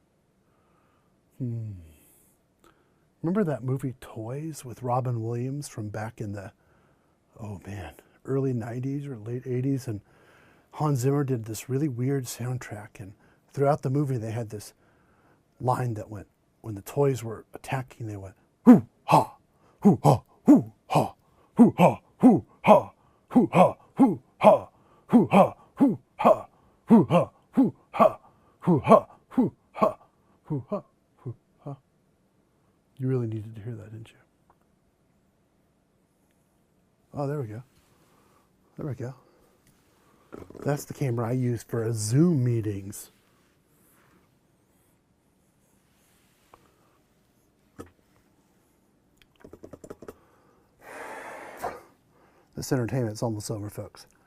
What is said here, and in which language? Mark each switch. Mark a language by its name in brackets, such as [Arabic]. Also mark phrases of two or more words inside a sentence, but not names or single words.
[English] Remember that movie Toys with Robin Williams from back in the, oh man, early 90s or late 80s? And Hans Zimmer did this really weird soundtrack. And throughout the movie, they had this line that went, when the toys were attacking, they went, hoo ha, hoo ha, hoo ha, hoo ha, hoo ha, hoo ha, hoo ha, hoo ha, hoo ha, hoo ha, hoo ha, hoo ha, hoo ha, hoo ha, hoo ha. You really needed to hear that, didn't you? Oh, there we go. There we go. That's the camera I use for Zoom meetings. This entertainment's almost over, folks.